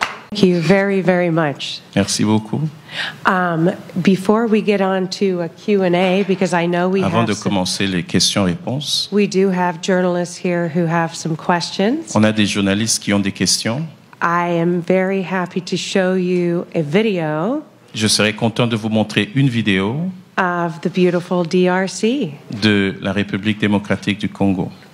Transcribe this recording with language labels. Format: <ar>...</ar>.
<en>Thank you very, very much.</en> <fr>Merci beaucoup.</fr> <en>Before we get on to a Q&A, because I know we</en> <fr>Avant de commencer les questions-réponses,</fr> <en>we do have journalists here who have some questions.</en> <fr>On a des journalistes qui ont des questions.</fr> <en>I am very happy to show you a video.</en> <fr>Je serai content de vous montrer une vidéo</fr> <en>of the beautiful DRC.</en> <fr>De la République démocratique du Congo.</fr>